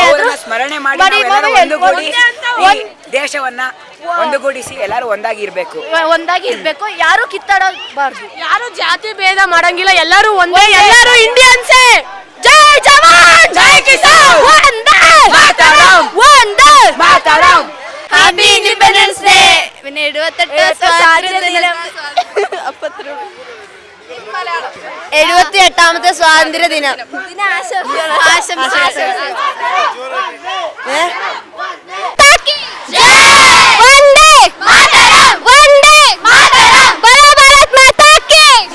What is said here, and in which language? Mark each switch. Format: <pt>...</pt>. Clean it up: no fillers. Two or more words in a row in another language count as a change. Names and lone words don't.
<kn>ಸ್ಮರಣೆ ಮಾಡಿ ದೇಶವನ್ನ ಒಂದುಗೂಡಿಸಿ ಎಲ್ಲರೂ ಒಂದಾಗಿ ಇರಬೇಕು. ಯಾರು ಕಿತ್ತಾಡಬಾರ್ದು, ಯಾರು ಜಾತಿ ಭೇದ ಮಾಡಂಗಿಲ್ಲ, ಎಲ್ಲರೂ ಒಂದೇ, ಎಲ್ಲರೂ ಇಂಡಿಯನ್ಸೇ.</kn> <hi>जय जवान जय किसान वंदे मातरम् वंदे मातरम्.</hi> <en>Happy Independence Day.</en> <ml>78 സ്വാതന്ത്ര്യ ദിനം ആശംസകൾ.</ml> <hi>वंदे मातरम् वंदे मातरम्। बोलो भारत माता की</hi>